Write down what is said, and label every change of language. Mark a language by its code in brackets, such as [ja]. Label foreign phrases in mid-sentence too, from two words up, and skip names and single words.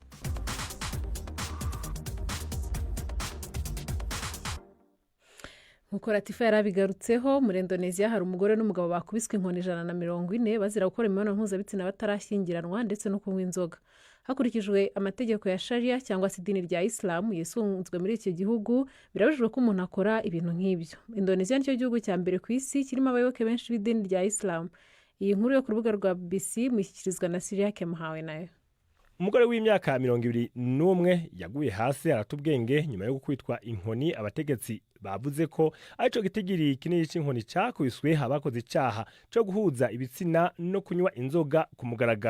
[rw] Nkuko Latifa yarabigarutseho, muri Indonesia hari umugore n'umugabo bakubiswe inkoni 140 bazira gukora imibonano mpuzabitsina batarashyingiranwa ndetse no kunywa inzoga. Hakurikijwe amategeko ya Sharia cyangwa se idini rya Islam yisunzwe muri iki gihugu, birabujijwe ko umuntu akora ibintu nk'ibyo. Indonesia nicyo gihugu cya mbere ku isi kirimo abayoboke benshi b'idini rya Islam. Iyi nkuru yo ku rubuga rwa BBC mushyikirizwa na Syria Kemuhawe nayo. Umugore w'imyaka 21 yaguye hasi aratubwenge nyuma yo gukubitwa inkoni. [rn] Abategetsi bavuze ko arico gitigiri kinini c'inkoni cyakubiswe abakoze icyaha cyo guhuza ibitsina no kunywa inzoga ku mugaragaro.